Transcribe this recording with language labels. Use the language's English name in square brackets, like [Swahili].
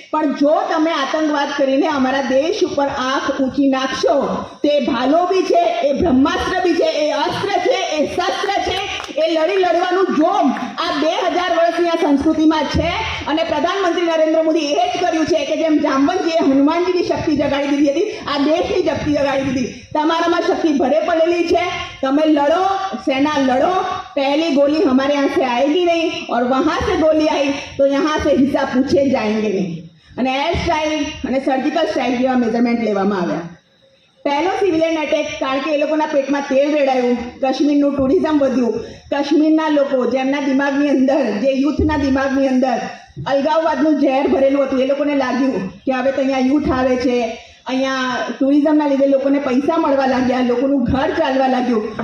[Gujarati] પણ જો તમે આતંકવાદ કરીને અમારા દેશ ઉપર આંખ ઊંચી નાખશો તો એ ભાલો બી છે, એ બ્રહ્માસ્ત્ર બી છે, એ અસ્ત્ર છે, એ શસ્ત્ર છે, એ લડવાનું જોમ આ 2000 વર્ષની આ સંસ્કૃતિમાં છે. અને પ્રધાનમંત્રી નરેન્દ્ર મોદી એ જ કર્યું છે કે જેમ જાંબવંતજીએ હનુમાનજીની શક્તિ જગાડી દીધી હતી, આ દેશની શક્તિ જગાડી દીધી. તમારામાં શક્તિ ભરે પડેલી છે, તમે લડો, સેના લડો. [Hindi] पहली गोली हमारे यहाँ से आएगी नहीं और वहाँ से गोली आई तो यहाँ से हिसाब पूछे जाएंगे नहीं. [Gujarati] અને એર સ્ટ્રાઇક અને સર્જિકલ સ્ટ્રાઇક જેવા મેઝરમેન્ટ લેવામાં આવ્યા. પહેલો સિવિલિયન એટેક કારણ કે એ લોકોના પેટમાં તેલ રેડાયું, કાશ્મીરનું ટુરિઝમ વધ્યું, કાશ્મીરના લોકો જેમના દિમાગની અંદર, જે યુથના દિમાગની અંદર અલગાવવાદનું ઝેર ભરેલું હતું, એ લોકોને લાગ્યું કે હવે તો અહીંયા યુથ આવે છે, અહીંયા ટુરિઝમના લીધે લોકોને પૈસા મળવા લાગ્યા, લોકોનું ઘર ચાલવા લાગ્યું.